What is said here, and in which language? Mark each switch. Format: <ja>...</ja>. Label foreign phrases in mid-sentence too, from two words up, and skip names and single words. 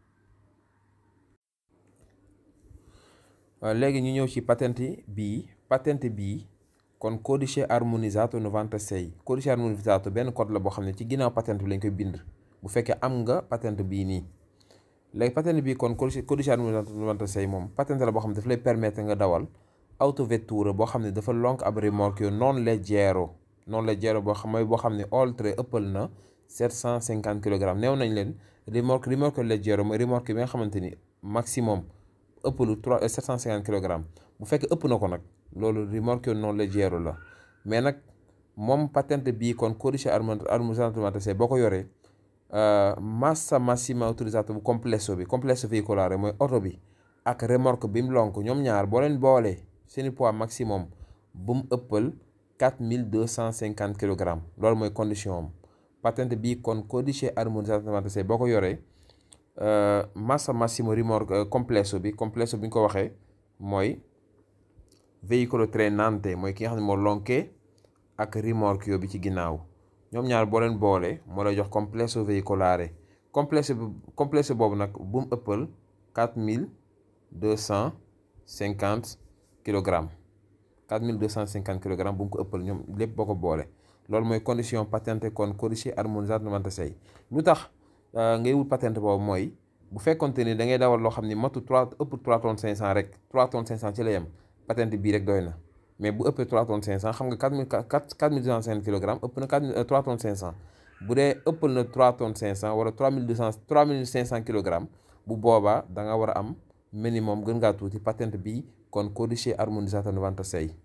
<wo>léegi ñu ñëw ci patente bii kon</wo> <it>codice armonizzato 96 codice armonizzato</it> <wo>benn code la boo xam ne ci ginnaaw patente bi lañ koy bind bu fekkee am nga patente bii nii léegi patente bii kon</wo> <it>codice armonizzato 96</it> <wo>moom patente la boo xam ne daf lay permettre nga dawal autovetture boo xam ne dafa lonk ab remorque</wo> <it>non leggero</it> <wo>boo xam ne oltre ëppal na 750 kg neew nañ leen remorque leggero mooy remorque bi nga xamante ni maximum ëppalu 750 kg bu fekkee ëpp na ko nag loolu remorque</wo> <it>non leggero</it> <wo>la mais nag moom patente bii kon</wo> <it>codice armonizzato 96</it> <wo>boo ko yoree</wo> <it>massa massima autorizzato</it> <wo>bu</wo> <it>complesso veicolare</it> <wo>mooy oto bi ak remorque bi mu lonk ñoom ñaar boo leen boolee seeni</wo> <fr>poids maximum</fr> <wo>bu mu ëppal 4250 kg loolu mooy condition am patente bii kon</wo> <it>codice armonizzato 96</it> <wo>boo ko yoree</wo> <it>massa massimo</it> <wo>remorque complesso bi ñu ko waxee mooy</wo> <it>veicolo trainante</it> <wo>mooy ki nga xam ne moo lonkee ak rimorchio bi ci ginnaaw ñoom ñaar boo leen boole moo lay jox</wo> <it>complesso veicolare</it> <wo>complesso boobu nag bu mu ëppal 4250 kg 4250 kg bu mu ko ëppal ñoom lépp boo ko boole loolu mooy condition patente kon</wo> <it>codice armonizzato 96</it> <wo>lu tax ngay wut patente boobu mooy bu fekkonte ni da ngay dawal loo xam ni matu 3 tonnes 500 rek 3 tonnes 500 ci la yem patente bii rek doy na mais bu ëppee 3 tonnes 500 xam nga 4250 kg ëpp na 3 tonnes 500 bu dee ëppal na 3 tonnes 500 wala 3500 kg bu boobaa da nga war a am minimum gën ngaa tuuti patente bii kon</wo> <it>codice armonizzato 96</it>